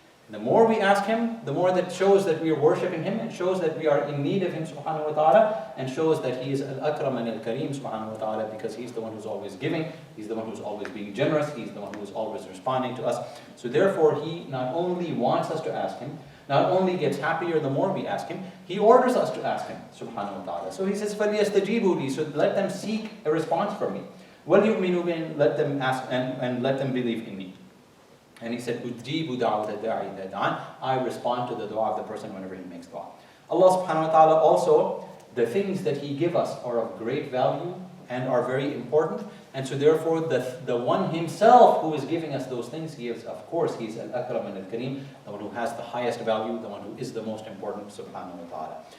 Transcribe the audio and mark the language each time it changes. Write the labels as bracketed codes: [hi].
[en] The more we ask Him, the more that shows that we are worshipping Him, and shows that we are in need of Him subhanahu wa ta'ala, and shows that He is Al-Akram and Al-Kareem subhanahu wa ta'ala, because He's the one who's always giving, He's the one who's always being generous, He's the one who's always responding to us. So therefore He not only wants us to ask Him, not only gets happier the more we ask Him, He orders us to ask Him subhanahu wa ta'ala. So He says, [ar] فَلْيَسْتَجِيبُوا لِي. [en] So let them seek a response from me. [ar] وَلْيُؤْمِنُوا بِي. [en] Let them ask and let them believe in me. And he said, [ar] أُجِيبُ دَعْوَةَ الدَّاعِ إِذَا دَعَانِ. [en] I respond to the dua of the person whenever he makes dua. Allah subhanahu wa ta'ala also, the things that He gives us are of great value and are very important. And so therefore, the one Himself who is giving us those things, He is, of course, He is Al-Akram and Al-Kareem, the one who has the highest value, the one who is the most important, subhanahu wa ta'ala.